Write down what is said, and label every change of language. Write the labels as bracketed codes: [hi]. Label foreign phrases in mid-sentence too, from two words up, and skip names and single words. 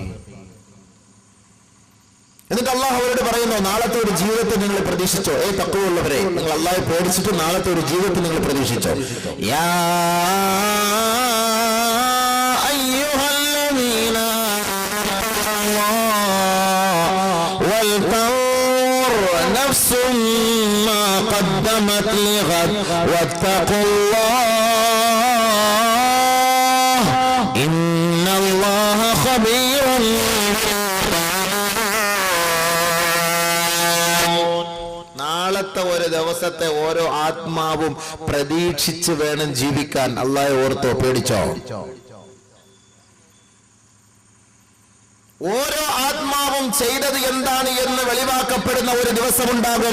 [ml] എന്നിട്ട് അല്ലാഹു അവരോട് പറയുന്നു, നാളത്തെ ഒരു ജീവിതത്തിൽ നിങ്ങൾ പ്രതീക്ഷിച്ചോ? തഖ്വ ഉള്ളവരെ, നിങ്ങൾ അല്ലാഹയെ പേടിച്ചിട്ട് നാളത്തെ ഒരു ജീവിതത്തിൽ നിങ്ങൾ പ്രതീക്ഷിച്ചോ? [ar] يا أيها الذين ولتنظر قدمت لغد واتقوا الله إن الله خبير. [ml] നാളത്തെ ഒരു ദിവസത്തെ ഓരോ ആത്മാവും പ്രതീക്ഷിച്ച് വേണം ജീവിക്കാൻ. അല്ലാഹു ഓർത്തോ, പേടിച്ചോ? ഓരോ ആത്മാവും ചെയ്തത് എന്താണ് എന്ന് വെളിവാക്കപ്പെടുന്ന ഒരു ദിവസമുണ്ടാകും.